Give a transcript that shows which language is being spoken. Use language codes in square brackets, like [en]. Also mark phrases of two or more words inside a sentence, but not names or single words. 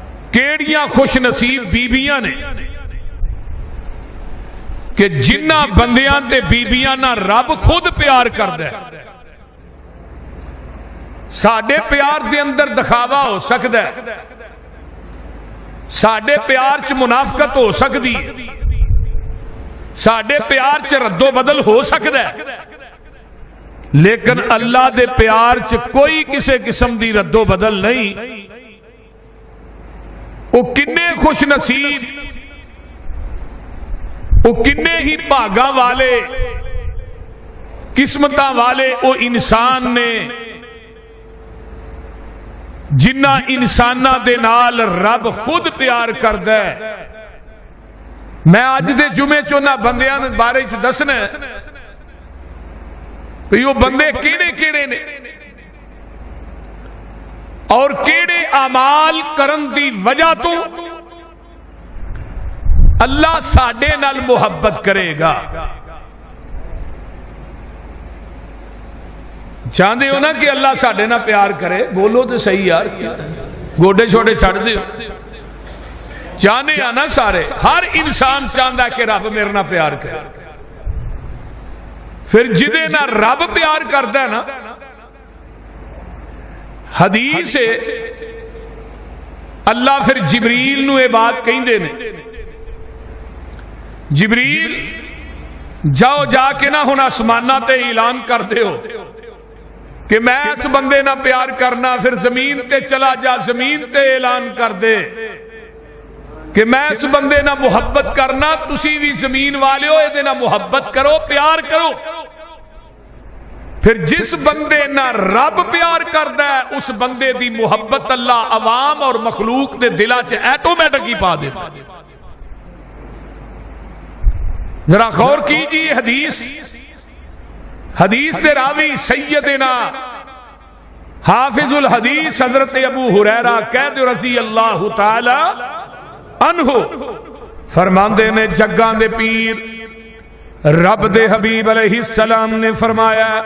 [pa] کیڑیاں خوش نصیب بیبیاں نے کہ جنہ بندیاں تے بیبیاں نہ رب خود پیار کردا ہے. ساڈے پیار دے اندر دکھاوا ہو سکدا ہے، ساڈے پیار چ منافقت ہو سکتی ہے، ساڈے پیار چ رد و بدل ہو سکتا ہے، لیکن اللہ دے پیار چ کوئی کسی قسم دی رد و بدل نہیں. وہ کنے خوش نصیب، وہ کنے ہی بھاگا والے قسمتاں والے وہ انسان نے جنہ انساناں دے نال رب خود پیار کردا ہے. میں اج دے جمعے چونا بندیاں دے بارے چ دسنا ہے کہ وہ بندے کیڑے کیڑے نے اور کیڑے اعمال کرن دی وجہ تو اللہ ساڈے نال محبت کرے گا. چاہتے ہو نا کہ اللہ ساڈے نال پیار کرے؟ بولو تو صحیح یار، گوڈے چھوڑے چھڑ دیو. چاہنے آنا سارے، ہر انسان چاہتا ہے کہ رب میرے نال پیار کرے. پھر جدے نال رب پیار کرتا ہے نا، حدیث ہے اللہ پھر جبریل نو یہ بات کہندے نے، جبریل جاؤ جا کے نہ ہن آسماناں تے اعلان کر دیو کہ میں اس بندے نہ پیار کرنا. پھر زمین تے چلا جا، زمین تے اعلان کر دے کہ میں اس بندے نہ محبت کرنا. تسی بھی زمین والے ہو، یہ نہ محبت کرو، پیار کرو. پھر جس بندے نہ رب پیار کردا ہے اس بندے دی محبت اللہ عوام اور مخلوق دے دلاں چ ایٹومیٹک ہی پا دیتا. ذرا غور کیجیے حدیث دے راوی سیدنا حافظ الحدیث حضرت ابو ہریرہ قید [ar] رضی اللہ تعالی عنہ [pa] فرماندے نے جگاں دے پیر رب دے حبیب [ar] علیہ السلام [pa] نے فرمایا